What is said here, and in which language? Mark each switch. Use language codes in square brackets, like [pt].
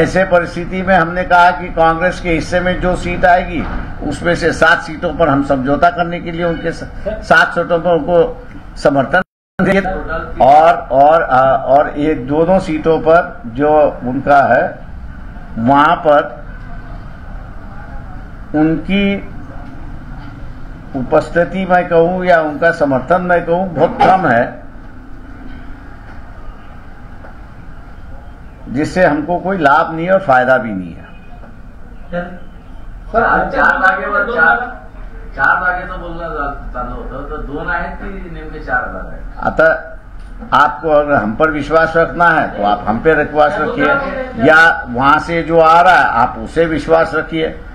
[hi] ऐसे परिस्थिति में हमने कहा कि कांग्रेस के हिस्से में जो सीट आएगी उसमें से 7 सीटों पर हम समझौता करने के लिए उनके 7 सीटों पर उनको समर्थन देंगे और एक दोनों सीटों पर जो उनका है वहां पर उनकी उपस्थिति मैं कहूं या उनका समर्थन मैं कहूं बहुत कम है, जिससे हमको कोई लाभ नहीं और फायदा भी नहीं है। [mr] सर 4 जागेवर 4 जागे तो बोलणं चालू होतं, तर 2 आहेत की नेमके 4 जागा आहेत? [hi] अतः आपको अगर हम पर विश्वास रखना है तो आप हम पे विश्वास रखिए, या वहां से जो आ रहा है आप उसे विश्वास रखिए।